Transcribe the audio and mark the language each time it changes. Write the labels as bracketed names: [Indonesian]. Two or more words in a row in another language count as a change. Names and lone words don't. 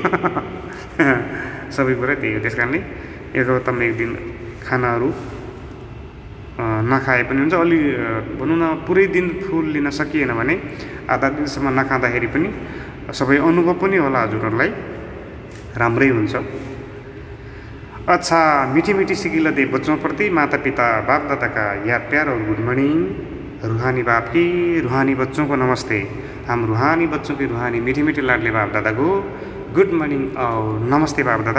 [Nepali] सबै कुरा त्यही हो। त्यस कारणले 1 हप्तामा 1 दिन खानाहरू नखाए पनि हुन्छ। अलि भनौँ न, पुरै दिन फुल लिन सकिएन भने आधा दिनसम्म नखाँदाखेरि पनि सबै अनुभव पनि होला हजुरहरूलाई, राम्रै हुन्छ। [Hindi] अच्छा, मीठी मीठी सिकिला दे बच्चों प्रति माता पिता बाप दादा का याद प्यार और [English] good morning. [Hindi] रूहानी बाप की रूहानी बच्चों को नमस्ते। हम रूहानी बच्चों की रूहानी मीठी मीठी लाडले बाप दादा को [English] good morning [Hindi] और नमस्ते बाप दादा।